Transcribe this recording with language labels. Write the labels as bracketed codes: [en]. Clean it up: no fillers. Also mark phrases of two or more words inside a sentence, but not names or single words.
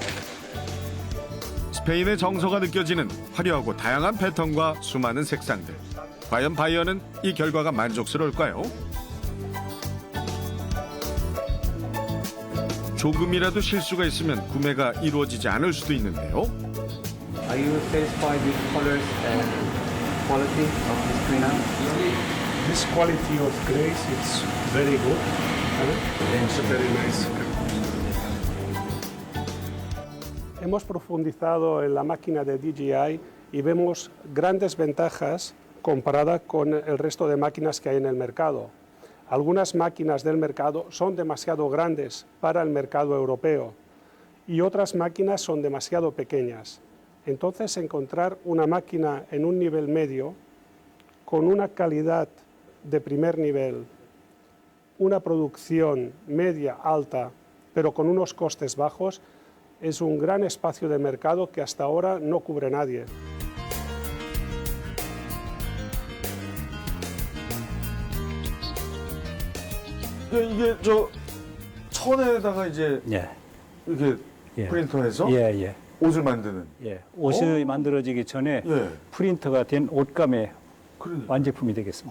[ko] 스페인의 정서가 느껴지는 화려하고 다양한 패턴과 수많은 색상들. 과연 바이어는 이 결과가 만족스러울까요? 조금이라도 실수가 있으면 구매가 이루어지지 않을 수도 있는데요. [en] Are you satisfied with colors and quality of this printout? This quality of grace is very good. It's very nice. [es] Hemos profundizado en la máquina de DJI y vemos grandes ventajas comparada con el resto de máquinas que hay en el mercado. Algunas máquinas del mercado son demasiado grandes para el mercado europeo y otras máquinas son demasiado pequeñas. Entonces, encontrar una máquina en un nivel medio, con una calidad de primer nivel, una producción media alta, pero con unos costes bajos, es un gran espacio de mercado que hasta ahora no cubre nadie. [ko] 이게 저 천에다가 이제 이렇게 프린터해서 옷을 만드는. 옷이 만들어지기 전에 프린터가 된 옷감의 완제품이 되겠습니다.